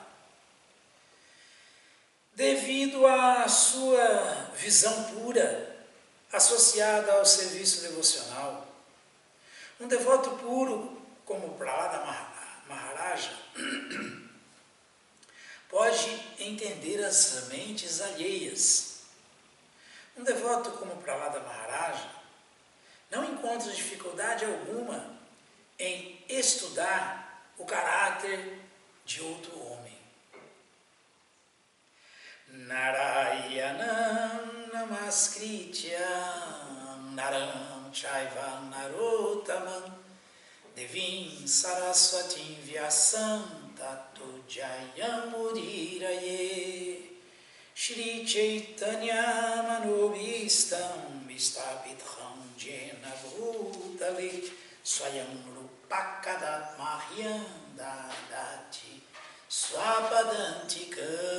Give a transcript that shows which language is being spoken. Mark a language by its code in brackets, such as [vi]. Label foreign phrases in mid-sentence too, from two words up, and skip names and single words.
[pt] Devido à sua visão pura, associada ao serviço devocional, um devoto puro como Prahlada Maharaja pode entender as mentes alheias. Um devoto como Prahlada Maharaja não encontra dificuldade alguma em estudar o caráter de outro homem. [sa] Narayanam namaskritya naram chaiva narottamam devim saraswatim vyasam tato jayamuriraye Shri Chaitanya manobhistam vistapitham jena bhutale swayam rupakadat mahyam dadati swapadantika.